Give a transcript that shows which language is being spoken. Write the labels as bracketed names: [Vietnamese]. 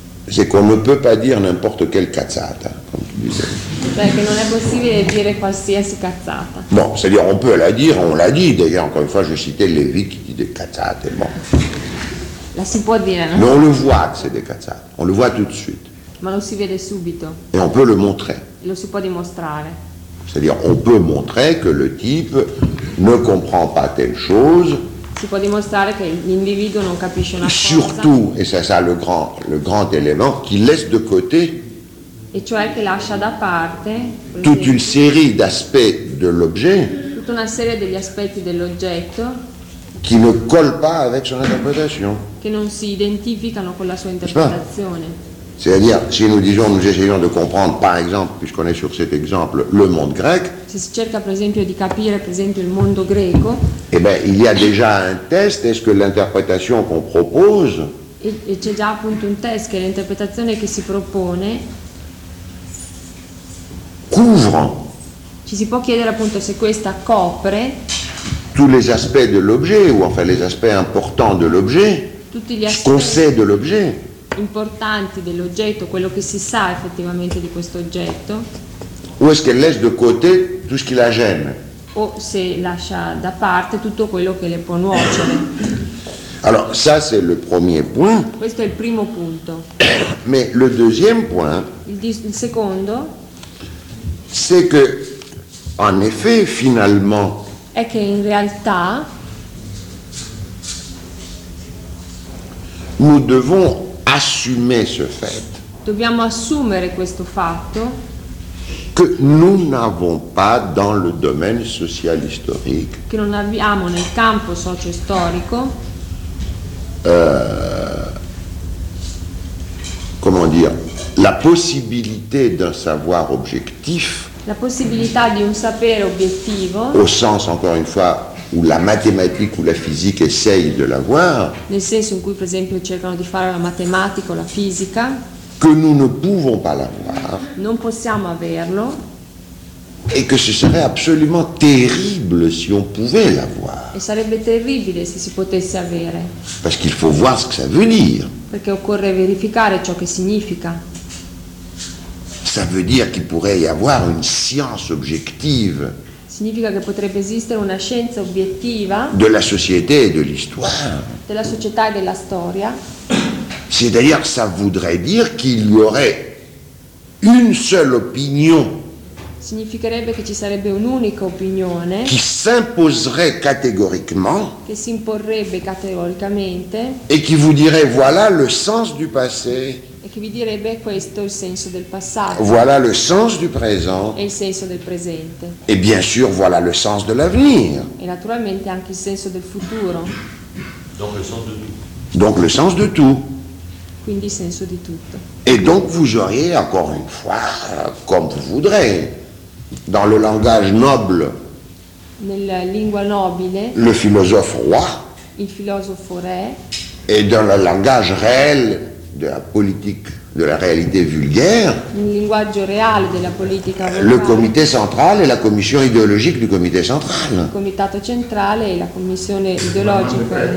[French] C'est qu'on ne peut pas dire n'importe quelle cazzata, comme tu disais. [Italian] Perché non è possibile dire qualsiasi cazzata. [French] Bon, c'est-à-dire, on peut la dire, on l'a dit, d'ailleurs, encore une fois, je citais Lévi qui dit des cazzate, bon. [Italian] La si può dire, non? [French] Mais on le voit que c'est des cazzate, on le voit tout de suite. [Italian] Ma lo si vede subito. [French] Et on peut le montrer. [Italian] E lo si può dimostrare. [French] C'est-à-dire, on peut montrer que le type ne comprend pas telle chose. [Italian] Si può dimostrare che l'individuo non capisce una cosa. [French] Surtout, et c'est ça le grand élément, qu'il laisse de côté. [Italian] E cioè che lascia da parte tutta una serie d'aspetti dell'objet, tutta una serie degli aspetti dell'oggetto [French] qui ne colle pas avec son interprétation, [Italian] che non si identificano con la sua interpretazione. [French] C'est-à-dire, si nous disons, nous essayons de comprendre, par exemple, puisqu'on est sur cet exemple, le monde grec, [Italian] se si cerca per esempio di capire, per esempio, il mondo greco, [French] eh bien, il y a déjà un test, est-ce que l'interprétation qu'on propose, [Italian] e c'è già appunto un test, che è l'interpretazione che si propone, [French] couvre. [Italian] Ci si può chiedere appunto se questa copre [French] tous les aspects de l'objet ou enfin les aspects importants de l'objet. [Italian] Tutti gli aspetti, [French] ce qu'on sait de l'objet. [Italian] Importanti dell'oggetto, quello che si sa effettivamente di questo oggetto. [French] Ou est-ce qu'elle laisse de côté tout ce qui la gêne? [Italian] O se lascia da parte tutto quello che le può nuocere. [French] Alors, ça c'est le premier point. [Italian] Questo è il primo punto. [French] Mais le deuxième point. [Italian] Il secondo. [French] C'est que, en effet, finalement, et que [Italian] in realtà, [French] nous devons assumer ce fait. [Italian] Dobbiamo assumere questo fatto. [French] que nous n'avons pas dans le domaine social historique. [Italian] Che non abbiamo nel campo socio storico. [French] Comment dire, la possibilité d'un savoir objectif. [Italian] La possibilità di un sapere obiettivo. [French] Au sens encore une fois où la mathématique ou la physique essaye de l'avoir. [Italian] Nel senso in cui per esempio cercano di fare la matematica o la fisica. [French] Que nous ne pouvons pas l'avoir. [Italian] Non possiamo averlo. [French] Et que ce serait absolument terrible si on pouvait l'avoir. [Italian] E sarebbe terribile se si potesse avere. [French] Parce qu'il faut voir ce que ça veut dire. [Italian] Perché occorre verificare ciò che significa. [French] Ça veut dire qu'il pourrait y avoir une science objective. [Italian] Significa che potrebbe esistere una scienza obiettiva. [French] De la société et de l'histoire. [Italian] Della società e della storia. [French] C'est-à-dire que ça voudrait dire qu'il y aurait une seule opinion. [Italian] Significherebbe che ci sarebbe un'unica opinione. [French] Qui s'imposerait catégoriquement. [Italian] Che si imporrebbe categoricamente. [French] Et qui vous dirait voilà le sens du passé. [Italian] E che vi direbbe questo il senso del passato. [French] Voilà le sens du présent. [Italian] E il senso del presente. [French] Et bien sûr voilà le sens de l'avenir. [Italian] E naturalmente anche il senso del futuro. [French] Donc le sens de tout. Donc le sens de tout. [Italian] Quindi senso di tutto. [French] Et donc vous auriez encore une fois comme vous voudrez dans le langage noble. [Italian] Nella lingua nobile. [French] Le philosophe roi. [Italian] Il filosofo re. [French] Et dans le langage réel de la politique de la réalité vulgaire. [Italian] Nel linguaggio reale della politica vulgare. [French] Le comité central et la commission idéologique du comité central. [Italian] Il comitato centrale e la commissione ideologica.